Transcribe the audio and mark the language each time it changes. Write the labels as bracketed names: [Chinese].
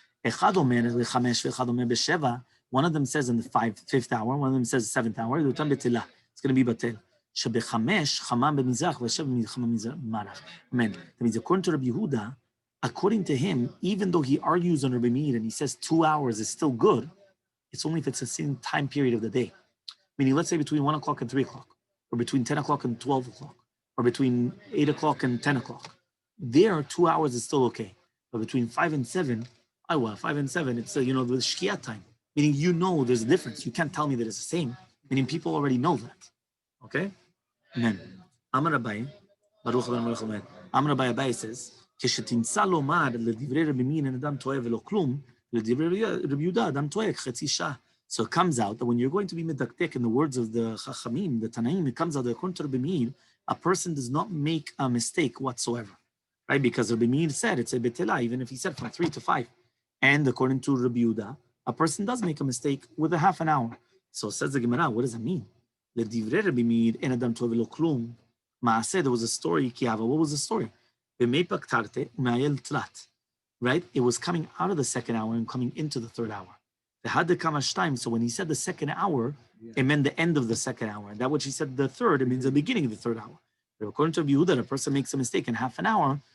[Hebrew] אחד אומר בחמש ואחד אומר בשבע. [English] One of them says in the fifth hour, one of them says 7th hour, it's going to be batel. [Hebrew] שבחמש, חמה במזרח, ושבע חמה במערב. [English] Amen. That means according to Rabbi Yehuda, according to him, even though he argues on Rabbi Meir and he says 2 hours is still good, it's only if it's the same time period of the day. Meaning, let's say between 1 o'clock and 3 o'clock, or between 10 o'clock and 12 o'clock, or between 8 o'clock and 10 o'clock. There, 2 hours is still okay. But between 5 and 7, 5 and 7, it's, the shkia time. Meaning, there's a difference. You can't tell me that it's the same. Meaning, people already know that. Okay? Amen. Amar Abai, Baruch Abai Abai says, [Hebrew] כשתמצא לומר לדברי רבי מין אין אדם טועה ולא כלום, לדברי רבי יהודה אדם טועה חצי שעה. [English] So it comes out that when you're going to be medaktek in the words of the Chachamim, the Tanaim, it comes out that according to Rabbi Meir, a person does not make a mistake whatsoever, right? Because Rabbi Meir said it's a betela, even if he said from 3 to 5. And according to Rabbi Yehuda, a person does make a mistake with a half an hour. So says the Gemara, what does that mean? [Hebrew] לדברי רבי מאיר אין אדם טועה ולא כלום. [English] מעשה, there was a story, Kiava. What was the story? [Aramaic] במייפק תרתי ומעייל תלת. [English] Right? It was coming out of the second hour and coming into the third hour. So when he said the second hour, it meant the end of the second hour. And that which he said the third, it means the beginning of the third hour. But according to Yehuda, a person makes a mistake in half an hour.